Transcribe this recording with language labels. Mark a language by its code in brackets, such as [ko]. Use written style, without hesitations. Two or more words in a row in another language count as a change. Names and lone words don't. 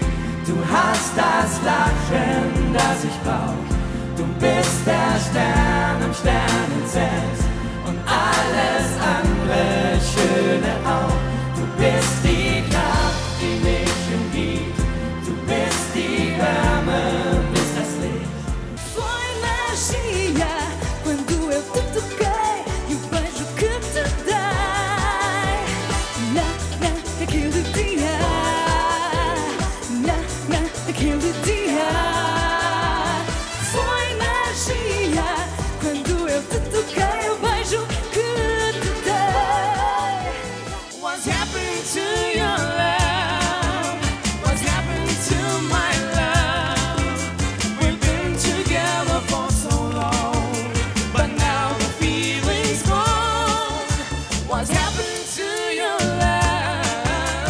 [de] Du hast das Lachen, das ich brauch. Du bist der Stern am Sternenzelt und alles andere Schöne auch. Du bist die Kraft, die mich umgibt. Du bist die Wärme, bist das Licht. [pt] Foi magia quando eu te toquei e o beijo que te dei. Naquele dia, naquele dia. Foi magia quando eu te toquei e o beijo que te dei. [en] What's happened to your love? What's happened to my love? We've been together for so long, but now the feeling's gone. What's happened to your love?